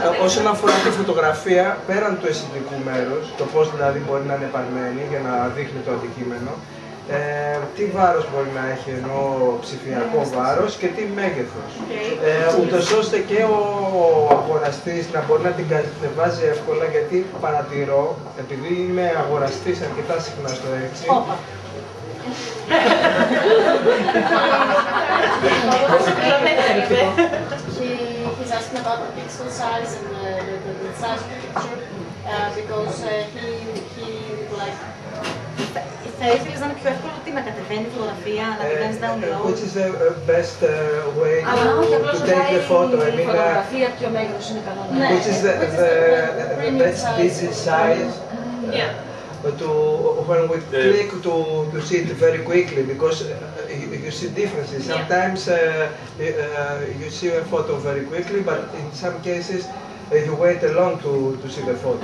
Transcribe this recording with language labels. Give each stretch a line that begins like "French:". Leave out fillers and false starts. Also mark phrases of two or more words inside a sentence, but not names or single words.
Greek: Όσον αφορά τη φωτογραφία, πέραν του αισθητικού μέρους, το πώς δηλαδή μπορεί να είναι παρμένη για να δείχνει το αντικείμενο, τι βάρος μπορεί να έχει, ενώ ψηφιακό βάρος και τι μέγεθος. Ούτως ώστε και ο αγοραστής να μπορεί να την κατεβάζει εύκολα, γιατί παρατηρώ, επειδή είμαι αγοραστής αρκετά συχνά στο 6,
English: He's asking about the pixel size and the size of the picture because he like.
Greek: Θα ήθελες να είναι πιο εύκολο τι να κατεβαίνει η φωτογραφία, να την κάνεις download.
English: Which is the best way to take the photo. I mean,
Greek: φωτογραφία ποιο μέγεθος είναι καλό.
English: Which is the best digit size. Yeah. when we click to see it very quickly, because you see differences. Sometimes you see a photo very quickly, but in some cases you wait long to see the photo.